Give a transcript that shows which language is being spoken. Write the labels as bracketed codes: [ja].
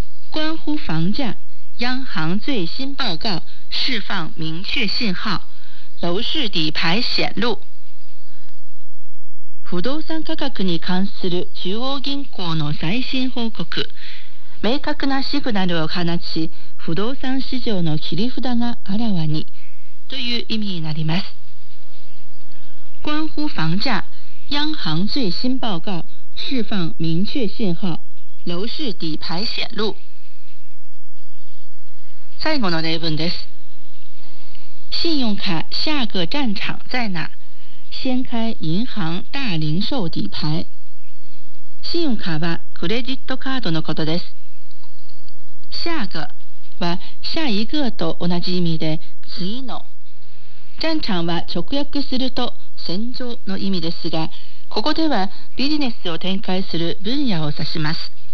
[zh] 关乎房价、央行最新报告、释放明确信号、楼市底牌显露。 [ja] 不動産価格に関する中央銀行の最新報告、明確なシグナルを放ち、不動産市場の切り札があらわにという意味になります。 [zh] 关乎房价央行最新报告释放明确信号楼市底牌显露。 [ja] 最後の例文です。 [zh] 信用卡下个战场在哪掀開銀行大零售底牌。信用卡はクレジットカードのことです。下个は下一个と同じ意味で、次の、ジャンチャンは直訳すると戦場の意味ですが、ここではビジネスを展開する分野を指します。